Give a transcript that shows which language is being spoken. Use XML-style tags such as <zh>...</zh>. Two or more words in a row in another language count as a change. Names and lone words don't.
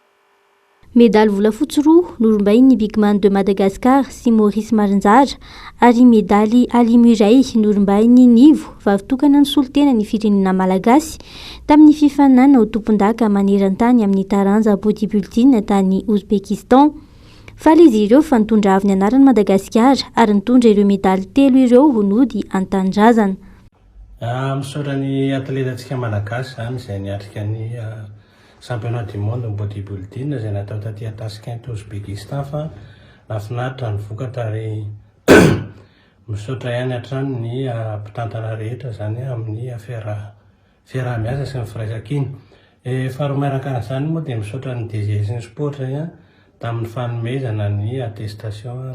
<mg>Medaly volafotsy roa norombain'ny Bigman de Madagascar sy Maurice Marinjara ary medaly alimy iray norombain'ny Nivo vavitokana ny solotena ny firenena malagasy tamin'ny fifaninana ho tompon-daka maneran-tany amin'ny taranja bodybuilding tany Ouzbekistan. Faly izy ireo fa nitondra avy ny anaran'i Madagasikara ary nitondra ireo medaly 3 ireo ho nody an-tanindrazana. Misaotra ny atletantsika malagasy zany izay niatrika ny</mg> <fr>championnat du monde bodybuilding</fr> <mg>izay natao taty Tashkent Ouzbekistan fa nafinaritra ny vokatra ary misaotra ihany hatrany ny mpitantana rehetra zany amin'ny fiaraha-miasa sy ny firaisan-kiny. Faharoa miaraka an'izany moa dia misaotra ny DG sy ny sport zay tamin'ny fanomezana ny attestation</mg>